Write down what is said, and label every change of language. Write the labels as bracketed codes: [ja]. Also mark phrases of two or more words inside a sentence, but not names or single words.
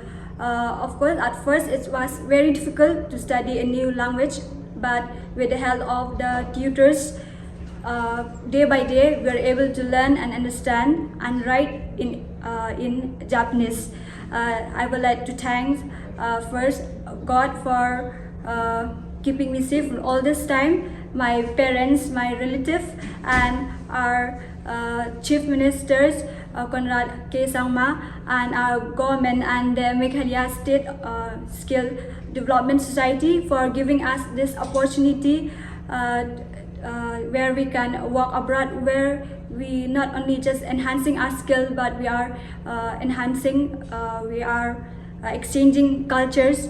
[en] Of course, at first it was very difficult to study a new language, but with the help of the tutors, day by day we are able to learn and understand and write in Japanese. I would like to thank first God for keeping me safe all this time, my parents, my relatives, and our chief ministers, Conrad K. Sangma, and our government and the Meghalaya State Skill Development Society for giving us this opportunity where we can work abroad, where we not only just enhancing our skill, but we are exchanging cultures.